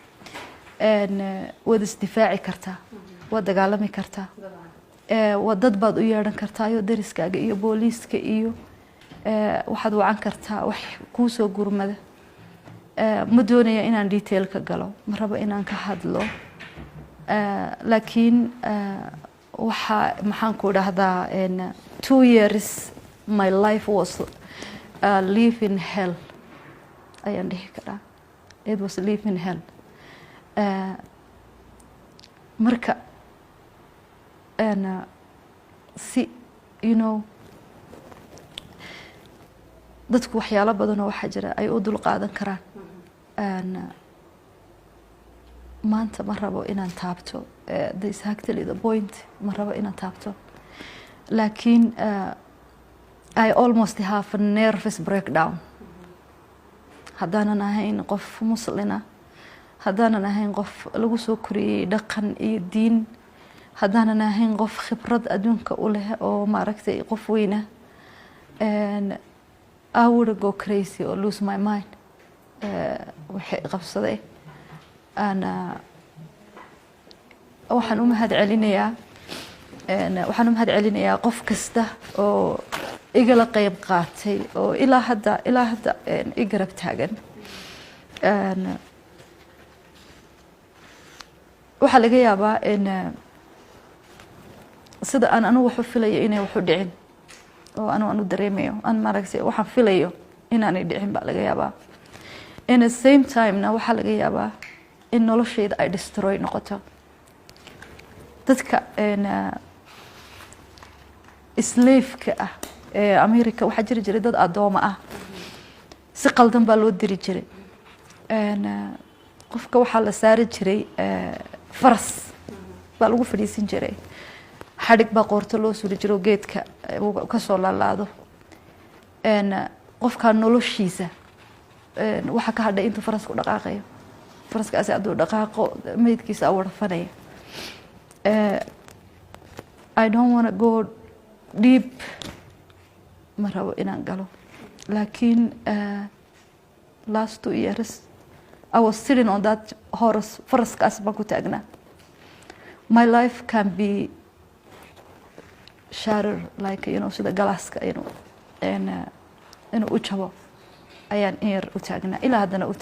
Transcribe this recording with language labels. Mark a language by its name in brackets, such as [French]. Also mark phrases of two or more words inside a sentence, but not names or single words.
[Somali] waad isdifaaci kartaa waad dagaalami kartaa dad baad u yeedhan kartaa iyo dariskaaga iyo booliiska iyo waxaad wacan kartaa wax kuu soo gurmada ma doonaya inaan detail ka galo ma rabo inaan ka hadlo laakiin waxa maxaan ku dhahdaa [English] 2 years my life was live in hell [Somali] ayaan dhihi karaa [English] it was live in hell [Somali] marka si [English] you know [Somali] dadku waxyaalo badan oo waxa jira ay u dul qaadan karaan maanta ma rabo inaan taabto [English] this actually the point [Somali] ma rabo inaan taabto laakiin [English] I almost have a nervous breakdown [Somali] haddaanan ahayn qof muslina haddaanan ahayn qof lagu soo koriyey dhaqan iyo diin haddaanan ahayn qof khibrad adduunka u leh oo ma aragtay qof weyna [English] I would go crazy or lose my mind [Somali] waxay qabsaday waxaan u mahad celinayaa qof kasta oo igala qayb qaatay oo ilaa hadda i garab taagan waxaa laga yaabaa sida aan anigu wax u filayo inay wax u dhicin oo anu dareemayo aan maaragtay waxaan filayo inaanay dhicin baa laga yaabaa [English] in the same time [Somali] na waxaa laga yaabaa in noloshayda ay destroy noqoto dadka slave-ka ah America waxaa jiri jiray dad adooma ah si qaldan baa loo diri jiray qofka waxaa la saari jiray faras baa lagu fadhiisin jiray xadhig baa qoorta loo suri jiro geedka kasoo laalaado qofkaa noloshiisa waxaa ka hadhay intuu farasku dhaqaaqayo faraskaasi hadduu dhaqaaqo meydkiisa awarfanaya [English] I don't want to go deep [Somali] ma rabo inaan galo laakiin [English] last 2 years I was sitting on that horse [Somali] faraskaas baan ku taagnaa [English] my life can be shattered like [Somali] sida galaaska inuu u jabo ayaan in yar u taagnaa ilaa haddana u